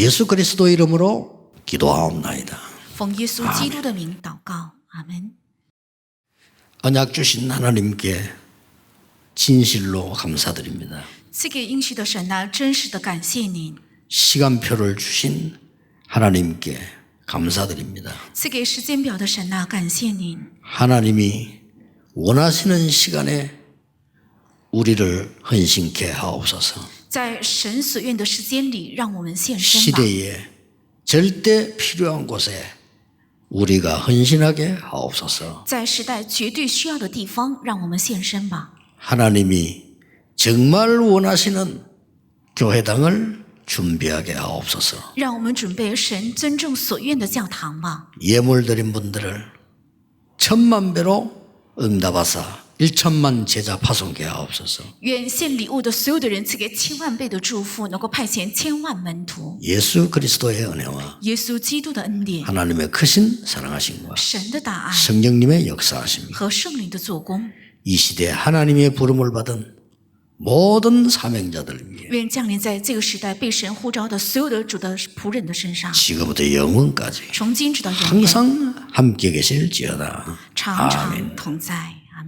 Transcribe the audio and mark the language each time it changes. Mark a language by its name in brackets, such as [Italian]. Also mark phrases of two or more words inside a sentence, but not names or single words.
[Korean] 예수 그리스도 이름으로 기도하옵나이다. [Chinese] 奉耶稣基督的名祷告，阿门。 [Korean] 언약 주신 하나님께 진실로 감사드립니다. [Chinese] 赐给应许的神啊，真实的感谢您； [Korean] 시간표를 주신 하나님께 감사드립니다. [Chinese] 赐给时间表的神啊，感谢您。 [Korean] 하나님이 원하시는 시간에 우리를 헌신케 하옵소서. [Chinese] 在神所愿的时间里，让我们献身吧。 [Korean] 시대에 절대 필요한 곳에 우리가 헌신하게 하옵소서. [Chinese] 在时代绝对需要的地方，让我们献身吧。 [Korean] 하나님이 정말 원하시는 교회당을 준비하게 하옵소서. [Chinese] 让我们准备神真正所愿的教堂吧。 [Korean] 예물 드린 분들을 1000만 배로 응답하사 1천만 제자 파송케 하옵소서. [Chinese] 愿献礼物的所有的人赐给1000万倍的祝福，能够派遣1000万门徒。 [Korean] 예수 그리스도의 은혜와 [Chinese] 耶稣基督的恩典、 [Korean] 하나님의 크신 사랑하심과 [Chinese] 神的大爱 [Korean] 성령님의 역사하심이 [Chinese] 和圣灵的做工， [Korean] 이 시대에 하나님의 부름을 받은 모든 사명자들 위해 [Chinese] 愿降临在这个时代被神呼召的所有的主的仆人的身上， [Korean] 지금부터 영원까지 [Chinese] 从今直到永远， [Korean] 항상 함께 계실지어다. [Chinese] 常常同在。